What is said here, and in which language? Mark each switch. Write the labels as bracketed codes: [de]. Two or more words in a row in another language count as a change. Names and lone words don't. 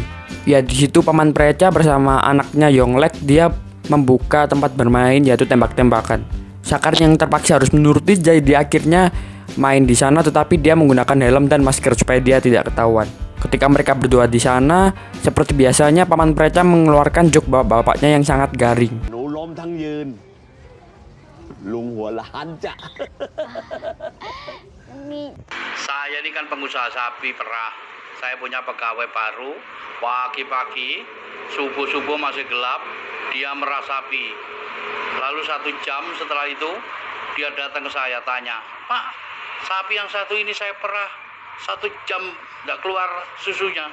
[id] Ya, di situ Paman Preca bersama anaknya Yonglek dia membuka tempat bermain, yaitu tembak-tembakan. Sakharin yang terpaksa harus menuruti Jay, dia akhirnya main di sana, tetapi dia menggunakan helm dan masker supaya dia tidak ketahuan. Ketika mereka berdua di sana, seperti biasanya Paman Preca mengeluarkan joke bapak-bapaknya yang sangat garing. [th] หนูล้มทั้งยืน ลุงหัวล้านจ้ะ [id] Saya ini kan pengusaha sapi perah. Saya punya pegawai baru. Pagi-pagi, subuh-subuh masih gelap, dia merah sapi. Lalu 1 jam setelah itu, dia datang ke saya tanya, "Pak, sapi yang satu ini saya perah 1 jam nggak keluar susunya."